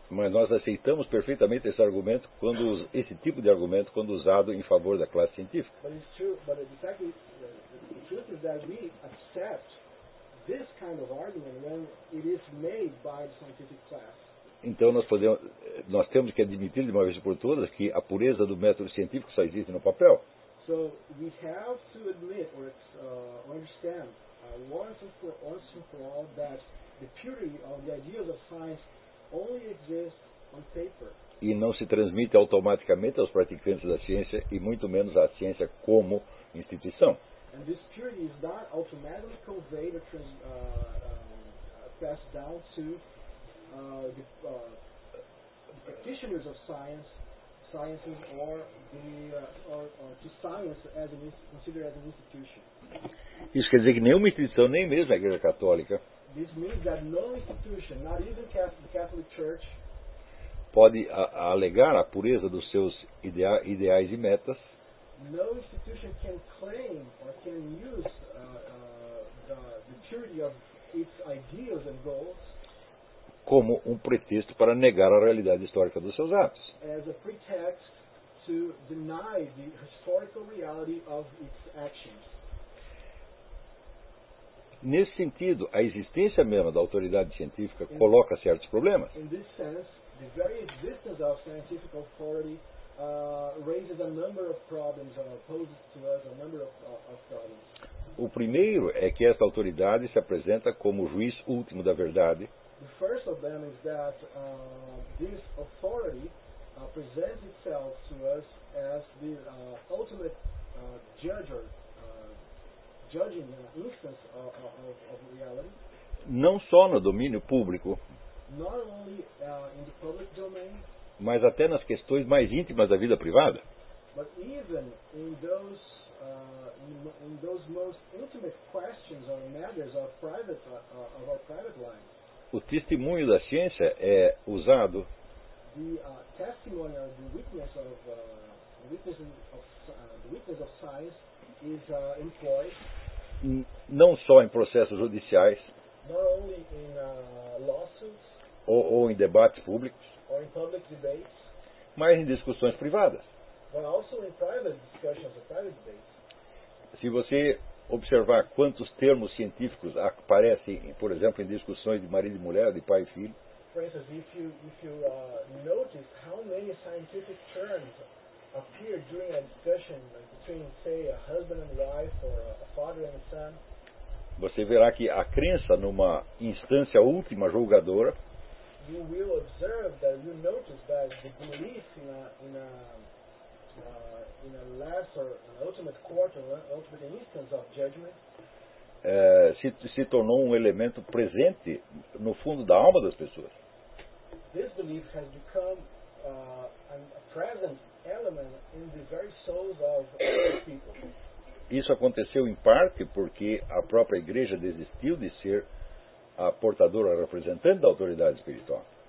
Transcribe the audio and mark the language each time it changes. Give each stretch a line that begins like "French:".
Portuguese: Mas nós aceitamos perfeitamente esse argumento quando esse tipo de argumento quando usado em favor da classe científica.
English: But it's true, but exactly, the truth is that we accept this kind of argument when it is made by the scientific class.
Portuguese: Então nós temos que admitir de uma vez por todas que a pureza do método científico só existe no papel.
English: So we have to admit or understand once and for all that the purity of the ideas of science only exists on paper.
Portuguese: E não se transmite automaticamente aos praticantes da ciência e muito menos à ciência como instituição.
English: And this purity is not automatically conveyed or passed down to the practitioners of sciences or to science as an considered as an institution.
Portuguese: Isso quer dizer que nenhuma instituição, nem mesmo a Igreja Católica,
English: this means that no institution, not even the Catholic Church,
Portuguese: pode alegar a pureza dos seus ideais e metas.
English: No institution can claim or can use the purity of its ideals and goals
Portuguese: como pretexto para negar a realidade histórica dos seus atos.
English: As a pretext to deny the historical reality of its actions.
Portuguese: Nesse sentido, a existência mesma da autoridade científica coloca certos problemas.
English: In this sense, the very existence of scientific authority raises a number of problems and opposes to us a number of problems.
Portuguese: O primeiro é que essa autoridade se apresenta como o juiz último da verdade.
English: The first of them is that this authority presents itself to us as the ultimate judge or judging instance of reality.
Portuguese: Não só no domínio público,
English: not only in the public domain,
Portuguese: mas até nas questões mais íntimas da vida privada.
English: But even in those most intimate questions or matters of private of our private life.
Portuguese: O testemunho da ciência é usado.
English: The testimony or the witness of science is employed.
Portuguese: Não só em processos judiciais.
English: Not only in lawsuits.
Portuguese: Ou em debates públicos.
English: Or in public debates,
Portuguese: mas em discussões privadas.
English: But also in private discussions or private debates.
Portuguese: Se você observar quantos termos científicos aparecem, por exemplo, em discussões de marido e mulher, de pai e filho.
English: For instance, if you notice how many scientific terms appear during a discussion between, say, a husband and wife or a father and a son,
Portuguese: você verá que a crença numa instância última julgadora,
English: you will observe that you notice that the belief in a last or an ultimate court or an ultimate instance of judgment,
Portuguese: se tornou um elemento presente no fundo da alma das pessoas.
English: This belief has become a present element in the very souls of people.
Portuguese: Isso aconteceu em parte porque a própria igreja desistiu de ser a portadora representante da autoridade espiritual.